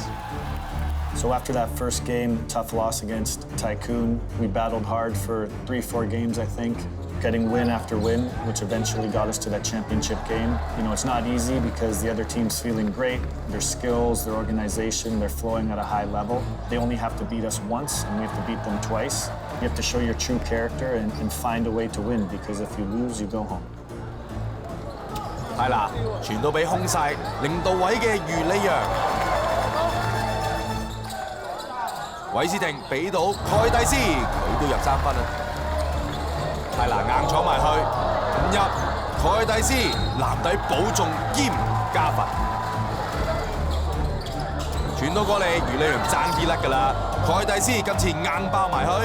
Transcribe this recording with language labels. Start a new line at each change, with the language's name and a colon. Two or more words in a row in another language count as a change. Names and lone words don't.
English: So after that first game, tough loss against Tycoon, we battled hard for 3-4 games, I think, getting win after win, which eventually got us to that championship game. You know, it's not easy because the other team's feeling great. Their skills, their organization, they're flowing at a high level. They only have to beat us once, and we have to beat them twice. You have to show your true character and find a way to win, because if you lose, you go home.
Cantonese: 係啦，傳到俾空晒，零度位嘅余理揚。韋斯廷俾到蓋蒂斯，佢都入3分啊！泰拿硬闖埋去，唔入，蓋蒂斯籃底保中兼加分，傳到過嚟，余理揚爭啲甩㗎啦，蓋蒂斯今次硬爆埋去。